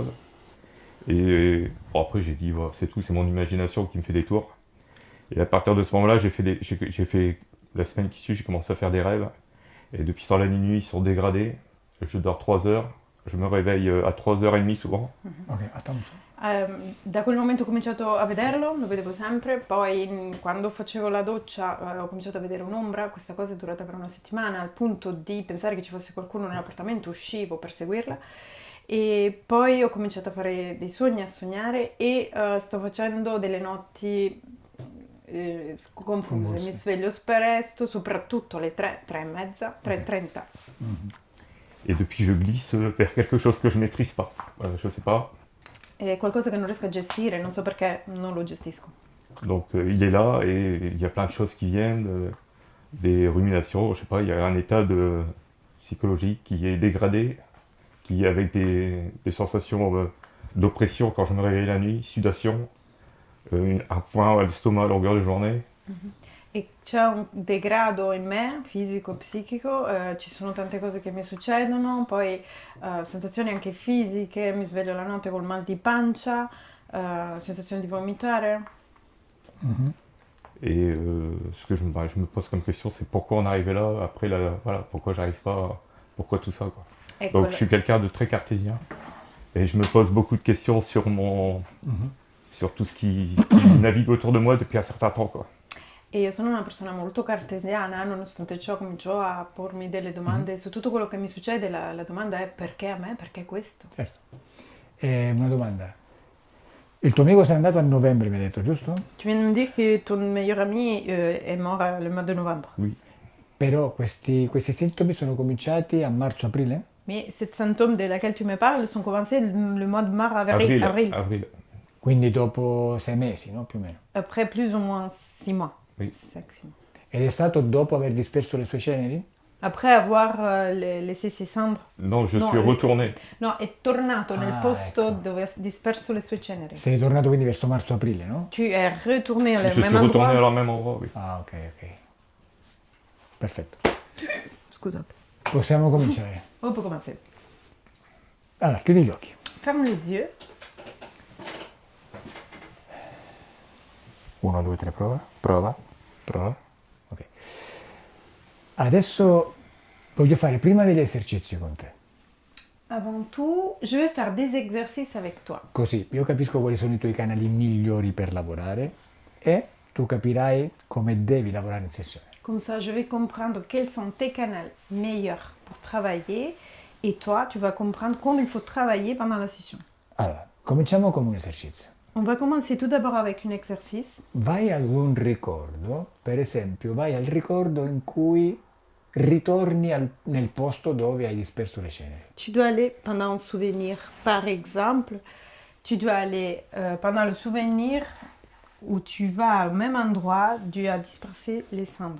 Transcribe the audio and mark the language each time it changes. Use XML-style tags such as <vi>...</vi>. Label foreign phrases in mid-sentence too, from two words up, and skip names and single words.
<fr>Et bon, après, j'ai dit voilà, c'est tout, c'est mon imagination qui me fait des tours. Et à partir de ce moment-là, j'ai fait la semaine qui suit, j'ai commencé à faire des rêves. Et depuis ce temps-là, les nuits sont dégradées. Je dors 3 heures. Je me réveille à 3h30 souvent. Ok, attends.</fr> <it>Da quel momento ho cominciato a vederlo, lo vedevo sempre, poi quando facevo la doccia ho cominciato a vedere un'ombra, questa cosa è durata per una settimana al punto di pensare che ci fosse qualcuno nell'appartamento, uscivo per seguirla e poi ho cominciato a fare dei sogni, a sognare e sto facendo delle notti confuse, mi sveglio spesso, soprattutto alle 3, 3 e mezza, 3:30.</it> <fr>Et depuis, je glisse vers quelque chose que je maîtrise pas. Je sais pas.</fr> <it>È qualcosa che non riesco a gestire, non so perché non lo gestisco.</it> <fr>Donc il est là et il y a plein de choses qui viennent, des ruminations, je sais pas, il y a un état psychologique qui est dégradé, qui avec des sensations d'oppression quand je me réveille la nuit, sudation, un point à l'estomac à longueur de journée.</fr> <it>E c'è un degrado in me, fisico e psichico, ci sono tante cose che mi succedono, poi sensazioni anche fisiche, mi sveglio la notte col mal di pancia, sensazione di vomitare.</it> <fr>Et ce que je me pose comme question, c'est pourquoi on est arrivé là, après, voilà, pourquoi j'arrive pas, pourquoi tout ça, quoi.</fr> <it>Ecco,</it> <fr>Donc je suis quelqu'un de très cartésien, et je me pose beaucoup de questions sur sur tout ce qui navigue autour de moi depuis un certain temps, quoi.</fr> <it>E io sono una persona molto cartesiana, nonostante ciò comincio a pormi delle domande su tutto quello che mi succede, la domanda è perché a me, perché questo? Certo. Una domanda. Il tuo amico se n'è andato a novembre, mi hai detto, giusto?</it> <fr>Tu viens de me dire que ton meilleur ami est mort le mois de novembre. Oui.</fr> <it>Però questi sintomi sono cominciati a marzo-aprile?</it> <fr>Mais ces symptômes de laquelle tu me parles sont commencés le mois de mars-avril. Avril.</fr> <it>Quindi dopo 6 mesi, no? Più o meno.</it> <fr>Après plus ou moins 6 mois. Oui. 6 mois.</fr> <it>Ed è stato dopo aver disperso le sue ceneri?</it> <fr>Après avoir laissé ses cendres. Non, je suis retourné.</fr> <it>No, è tornato nel posto ecco. dove ha disperso le sue ceneri. Sei ritornato quindi verso marzo-aprile, no?</it> <fr>Tu es retourné au Je suis même retourné endroit. au même endroit, oui.</fr> <it>Ah, ok. Perfetto. Scusate. Possiamo cominciare.</it> <fr>On peut commencer.</fr> <it>Allora, chiudi gli occhi.</it> <fr>Ferme les yeux. 1, 2, 3,</fr> <it>prova. Ok. Adesso voglio fare prima degli esercizi con te.</it> <fr>Avant tout, je vais faire des exercices avec toi.</fr> <it>Così io capisco quali sono i tuoi canali migliori per lavorare e tu capirai come devi lavorare in sessione.</it> <fr>Comme ça, je vais comprendre quels sont tes canaux meilleurs pour travailler et toi, tu vas comprendre comment il faut travailler pendant la session.</fr> <it>Allora, cominciamo con un esercizio.</it> <fr>On va commencer tout d'abord avec un exercice.</fr> <it>Vai ad un ricordo, per esempio, vai al ricordo in cui ritorni nel posto dove hai disperso le ceneri.</it> <fr>Tu dois aller pendant un souvenir, par exemple, tu dois aller pendant le souvenir où tu vas au même endroit où tu as dispersé les cendres.</fr>